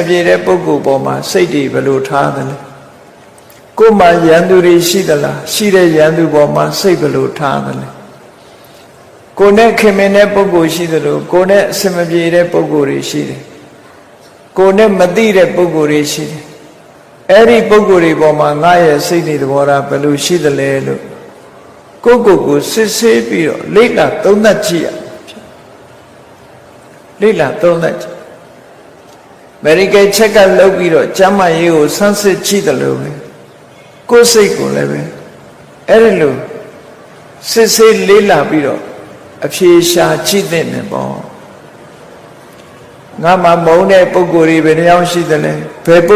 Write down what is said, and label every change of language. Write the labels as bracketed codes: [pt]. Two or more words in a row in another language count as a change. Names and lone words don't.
[my] ပြေတဲ့ပုဂ္ဂိုလ်ပေါ်မှာစိတ်တွေဘယ်လိုထားသလဲကိုမှရန်သူတွေရှိသလားရှိတဲ့ရန်သူပေါ်မှာစိတ်ဘယ်လိုထားသလဲကိုနဲ့ခင်မင်တဲ့ပုဂ္ဂိုလ်ရှိသလိုကိုနဲ့အစမပြေတဲ့ပုဂ္ဂိုလ်တွေရှိတယ်ကိုနဲ့မသိတဲ့ပုဂ္ဂိုလ်တွေရှိတယ်အဲ့ဒီပုဂ္ဂိုလ်တွေပေါ်မှာငါရဲ့စိတ်တွေသဘောထားဘယ်လိုရှိသလဲလို့ကိုစစ်ဆေးပြီးတော့လေ့လာသုံးသပ်ကြည့်ရ လေ့လာသုံးသပ်ကြည့် [en] medical check up [my] လုပ်ပြီးတော့ကျန်းမာရေးကိုဆန်းစစ်ကြည့်တယ်လို့ပဲကိုယ်စိတ်ကိုလည်းပဲအဲ့ဒီလိုစစ်ဆေးလေ့လာပြီးတော့အဖြေရှာကြည့်တဲ့နေပေါ့ငါမှမုန်းတဲ့ပုဂ္ဂိုလ်တွေဘယ်နှယောက်ရှိသလဲဘယ်ပု